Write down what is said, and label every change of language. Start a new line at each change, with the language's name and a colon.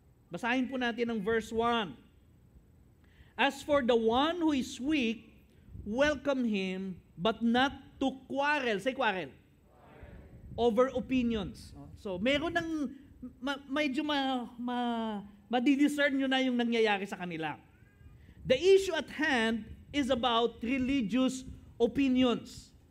Filipino: Basahin po natin ang verse 1.
English: As for the one who is weak, welcome him, but not to quarrel. Say quarrel. Over opinions.
Filipino: So, meron ng medyo madidiscern nyo na yung nangyayari sa kanila.
English: The issue at hand is about religious opinions.